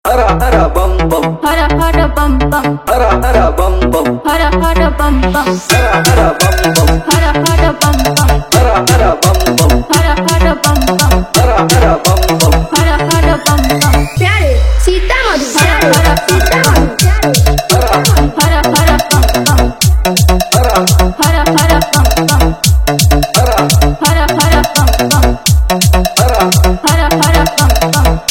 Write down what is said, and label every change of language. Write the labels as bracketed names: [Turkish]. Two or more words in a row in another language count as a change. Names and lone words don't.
[Hindi] हर हर बम बम, हर हर बम बम, हर हर बम बम, हर हर बम बम, हर हर बम बम, हर हर बम बम, हर हर बम बम, हर हर बम बम, हर हर बम बम, हरा हरा बम बम प्यारे सीतामढ़ी हरा हरा सीतामढ़ी hara हरा हरा बम बम hara हरा हरा बम बम hara हरा हरा बम बम hara हरा हरा बम बम